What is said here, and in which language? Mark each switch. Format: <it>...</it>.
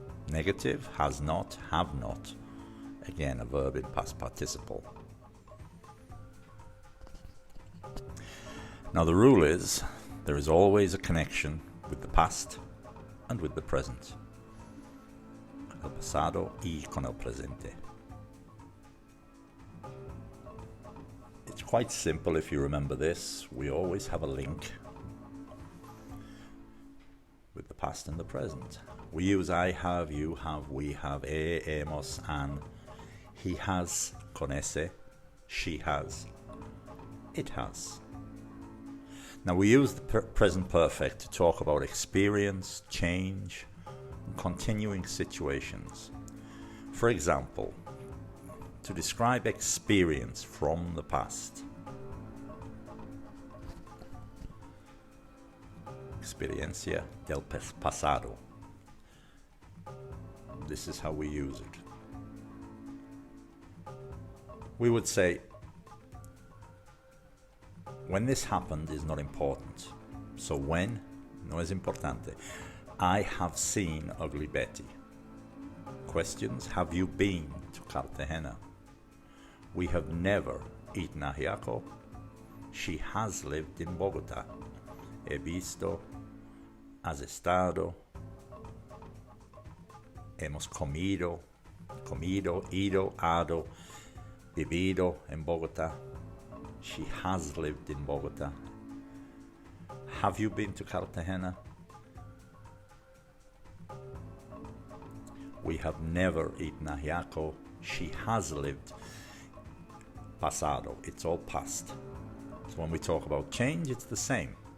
<en>Negative, has not, have not. Again, a verb in past participle. Now the rule is, there is always a connection with the past and with the present.</en> <es>El pasado y con el presente.</es> <en>It's quite simple if you remember this. We always have a link with the past and the present. We use I have, you have, we have, hemos, and he has, conoce, she has, it has. Now we use the present perfect to talk about experience, change, and continuing situations. For example, to describe experience from the past.</en> <es>Experiencia del pasado.</es> <en>This is how we use it. We would say, when this happened is not important. So when</en> <es>no es importante.</es> <en>I have seen Ugly Betty. Questions: have you been to Cartagena? We have never eaten ajiaco. She has lived in Bogotá.</en> <es>He visto. Has estado. Hemos comido, ido, hado, vivido en Bogotá.</es> <en>She has lived in Bogotá. Have you been to Cartagena? We have never eaten ajiaco. She has lived. Pasado, it's all past. So when we talk about change, it's the same.</en>